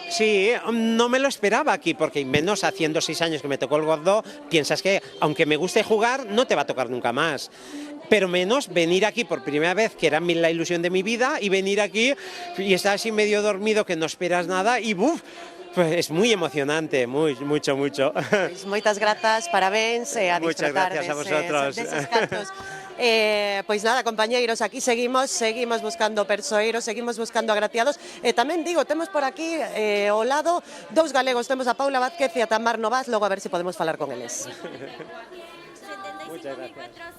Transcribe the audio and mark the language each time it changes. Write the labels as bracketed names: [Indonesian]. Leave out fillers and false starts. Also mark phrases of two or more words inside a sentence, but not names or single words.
[Spanish] Sí, no me lo esperaba aquí, porque menos haciendo 6 años que me tocó el gordo, piensas que aunque me guste jugar, no te va a tocar nunca más. Pero menos venir aquí por primera vez, que era la ilusión de mi vida, y venir aquí y estar así medio dormido, que no esperas nada, y ¡buf! Pues es muy emocionante, mucho. Pues muchas gracias, parabéns, a Muchas disfrutar gracias a vosotros. [Galician] de esos cartos. Pois nada, compañeiros, aquí seguimos buscando persoeiros, seguimos buscando agraciados. Tamén digo, temos por aquí ao lado dous galegos, temos a Paula Vázquez e a Tamar Novas, logo a ver se podemos falar con eles. [Spanish] Muchas gracias.